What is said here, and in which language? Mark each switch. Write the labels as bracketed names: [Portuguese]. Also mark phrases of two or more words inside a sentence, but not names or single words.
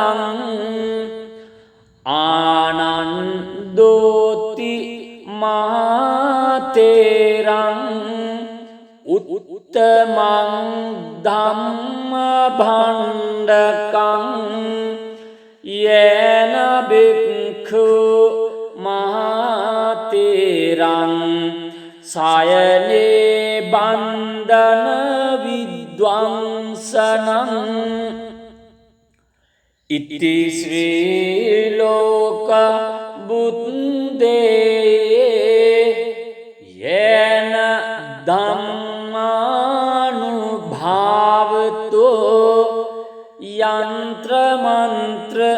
[Pali] ආනන්දෝති මහතේරං උත්තමං ධම්ම භණ්ඩකං යේන බික්ඛු මහතේරං සයනේ බන්ධන විද්වංසනං ඉති ශ්‍රී ලෝක බුද්දේ යේන ධම්මානුභාවතෝ යන්ත්‍ර මන්ත්‍ර